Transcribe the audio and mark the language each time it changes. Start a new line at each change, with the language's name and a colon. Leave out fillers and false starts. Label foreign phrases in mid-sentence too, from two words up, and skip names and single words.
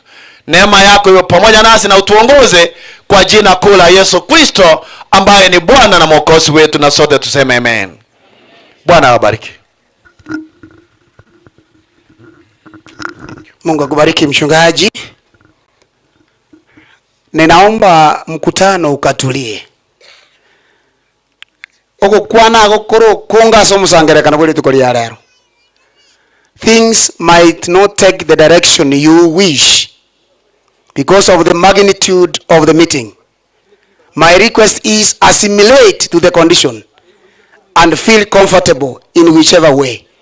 Swahili: Neema yako iwe pamoja nasi na utuongoze kwa jina kuu la Yesu Kristo ambaye ni Bwana na Mwokozi wetu, na sote tuseme amen. Bwana awabariki. Mungu akubariki mchungaji. Ninaomba mkutano ukatulie.
Gusii: Oko kwana gokoro konga somusangerekana bwele tukoli ya lero.
English: Things might not take the direction you wish because of the magnitude of the meeting. My request is assimilate to the condition and feel comfortable in whichever way.